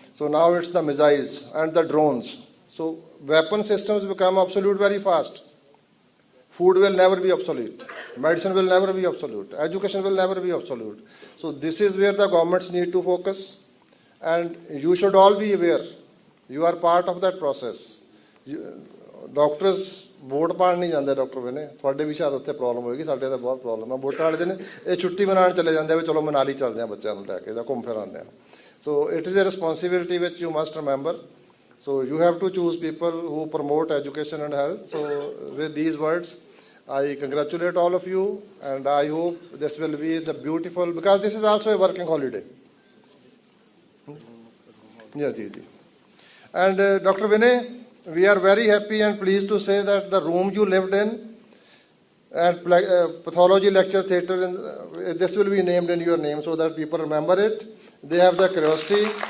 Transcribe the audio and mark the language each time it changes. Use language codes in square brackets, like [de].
[en] So now it's the missiles and the drones. So weapon systems become obsolete very fast. Food will never be obsolete. Medicine will never be obsolete. Education will never be obsolete. So this is where the governments need to focus. And you should all be aware. You are part of that process. [pa] Doctors vote ਪਾਣ ਨਹੀਂ ਜਾਂਦੇ doctor ਬਣੇ ਤੁਹਾਡੇ ਵੀ ਸ਼ਾਇਦ ਉੱਥੇ problem ਹੋਏਗੀ ਸਾਡੇ ਤਾਂ ਬਹੁਤ ਪ੍ਰੋਬਲਮ ਹੈ ਵੋਟਾਂ ਵਾਲੇ ਦਿਨ ਇਹ ਛੁੱਟੀ ਮਨਾਉਣ ਚਲੇ ਜਾਂਦੇ ਆ ਵੀ ਚਲੋ ਮਨਾਲੀ ਚੱਲਦੇ ਆ ਬੱਚਿਆਂ ਨੂੰ ਲੈ ਕੇ ਜਾਂ ਘੁੰਮ ਫਿਰ ਆਉਂਦੇ ਆ [en] So it is a responsibility which you must remember so you have to choose people who promote education and health so with these words I congratulate all of you and I hope this will be the beautiful because this is also a working holiday. Yeah, and Dr. Vinay, we are very happy and pleased to say that the room you lived in and pathology lecture theatre, this will be named in your name so that people remember it. They have the curiosity.